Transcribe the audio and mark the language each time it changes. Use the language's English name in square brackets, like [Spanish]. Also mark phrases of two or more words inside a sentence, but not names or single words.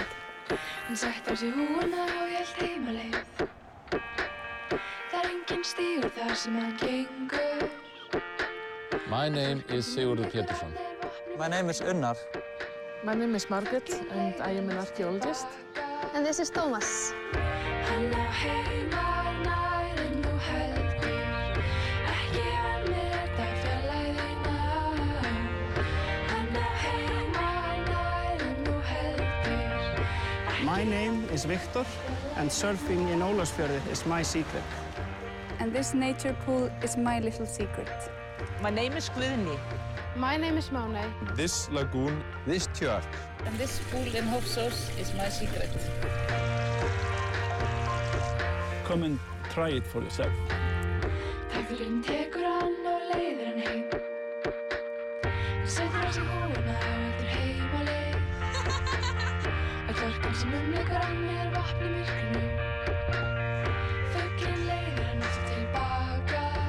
[Icelandic] Hann setti á sig húna og hélt heimaleið. Það enginn stígur þar sem hann gengur. [English] My name is Sigurður Pétursson. My name is Unnar. My name is Margaret, and I am an archaeologist. And this is Thomas. [Icelandic] Hann á heima nær en þú heldur. Ekki vanmeta fjarlægðina. Hann á heima nær en þú heldur. [English] My name is Victor, and surfing in Ólafsfjörður is my secret. And this nature pool is my little secret. My name is Guðni. My name is Manuel. This lagoon, this church. And this pool in Hofsós is my secret. Come and try it for yourself. [Icelandic] Takturinn tekur hann og leiðir hann heim. Hann setur á sig húna og heldur heimaleið. Að kjálkan sem umlykur hann er vatn í myrkrinu. Fuglinn leiðir hann aftur tilbaka.